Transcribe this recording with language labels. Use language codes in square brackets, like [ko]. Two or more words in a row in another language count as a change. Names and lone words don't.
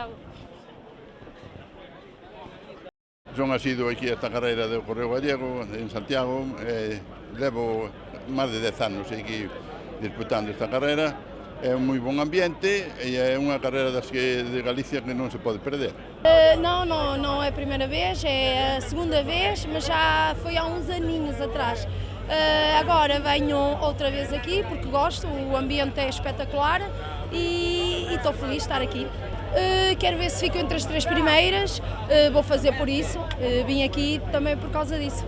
[gl] Son asido aquí a esta carreira do Correo Gallego en Santiago. Levo máis de 10 anos aquí disputando esta carreira. É un moi bon ambiente e é unha carreira das que de Galicia que non se pode perder. [pt] Não é a primeira vez, é a segunda vez, mas já foi há uns aninhos atrás. Agora venho outra vez aqui porque gosto, o ambiente é espetacular e estou feliz de estar aqui. Quero ver se fico entre as 3 primeiras, vou fazer por isso, vim aqui também por causa disso.